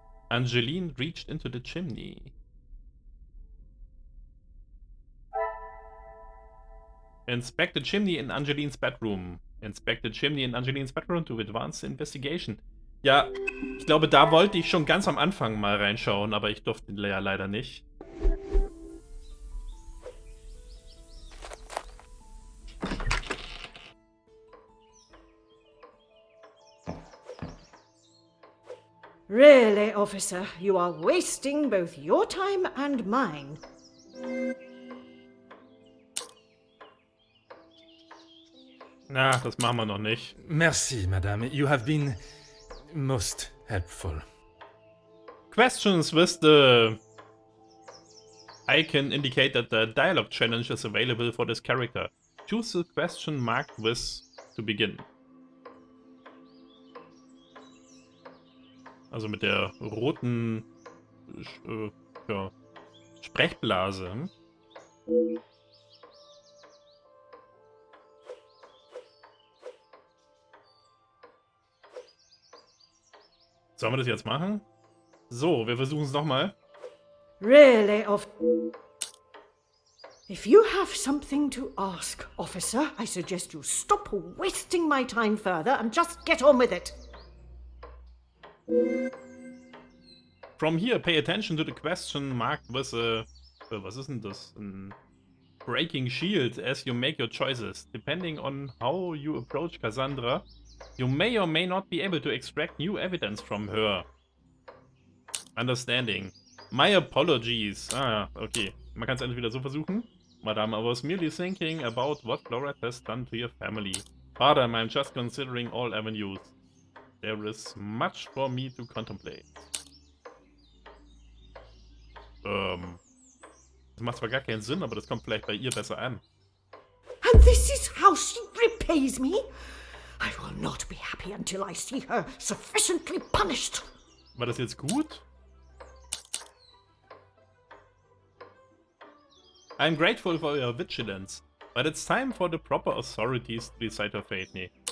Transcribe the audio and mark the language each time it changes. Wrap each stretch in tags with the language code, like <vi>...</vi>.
<en>Angeline reached into the chimney. Inspect the chimney in Angeline's bedroom. Inspect the chimney in Angeline's bedroom to advance the investigation.</en> <de>Ja, ich glaube, da wollte ich schon ganz am Anfang mal reinschauen, aber ich durfte ja leider nicht.</de> <en>Really, officer, you are wasting both your time and mine.</en> <de>Na, das machen wir noch nicht.</de> <fr>Merci, madame.</fr> <en>You have been most helpful. Questions with the icon indicate that the dialogue challenge is available for this character. Choose the question marked with to begin.</en> <de>Also mit der roten ja, Sprechblase. Sollen wir das jetzt machen? So, wir versuchen es nochmal.</de> <en>Really, If you have something to ask, officer, I suggest you stop wasting my time further and just get on with it. From here, pay attention to the question marked with a...</en> <de>was ist denn das?</de> <en>Ein breaking shield as you make your choices. Depending on how you approach Cassandra, you may or may not be able to extract new evidence from her. Understanding. My apologies. Ah, okay.</en> <de>Man kann es entweder so versuchen.</de> <en>Madame, I was merely thinking about what Florette has done to your family. Madame, I'm just considering all avenues. There is much for me to contemplate.</en> <de>Das macht zwar gar keinen Sinn, aber das kommt vielleicht bei ihr besser an.</de> <en>And this is how she repays me? I will not be happy until I see her sufficiently punished.</en> <de>War das jetzt gut?</de> <en>I'm grateful for your vigilance, but it's time for the proper authorities to decide her fate. Nee.</en>